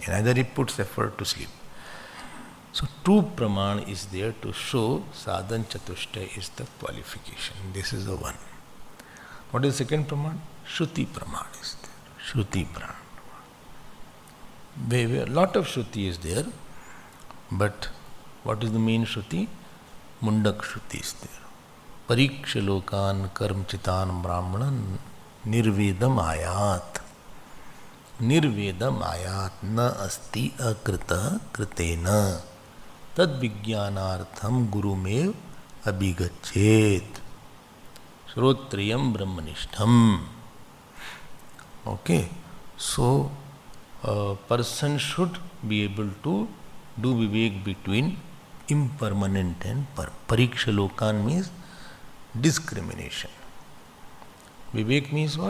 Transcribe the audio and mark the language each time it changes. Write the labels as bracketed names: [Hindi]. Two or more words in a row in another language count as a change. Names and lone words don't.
[English] Neither he puts effort to sleep. So two praman is there to show [Sanskrit] sadhan chatushta [English] is the qualification. This is the one. What is the second praman? [Sanskrit] Shruti praman [English] is there. [Sanskrit] Shruti praman. [English] A lot of Shruti is there, but what is the main Shruti? Mundak Shruti is there. [Sanskrit] Pariksha lokan karmchitan brahmanan nirvedam ayat. Nirvedam ayat na asti akrita kritena tad vijnanartham gurumev abhigachet shrotriyam brahmanishtham. [English] Okay, so a person should be able to do vivek between impermanent and [Sanskrit] pariksha lokan [English] means discrimination. Vivek means what?